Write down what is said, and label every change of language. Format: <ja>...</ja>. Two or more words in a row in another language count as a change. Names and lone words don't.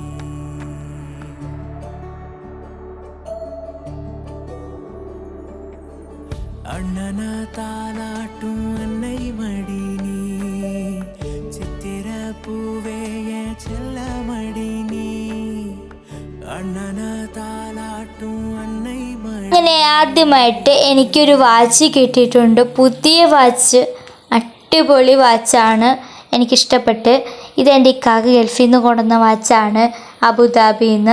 <ta>அண்ணன தாலாட்டும் அன்னை மடி நீ, சித்திர பூவே என் செல்ல மடி நீ,</ta> <ml>അങ്ങനെ ആദ്യമായിട്ട് എനിക്കൊരു വാച്ച് കിട്ടിയിട്ടുണ്ട്. പുതിയ വാച്ച്, അടിപൊളി വാച്ചാണ്, എനിക്കിഷ്ടപ്പെട്ട്. ഇതെൻ്റെ ഇക്കാക്ക് ഗൾഫിൽ നിന്ന് കൊണ്ടുവന്ന വാച്ചാണ്, അബുദാബിയിൽ നിന്ന്.</ml>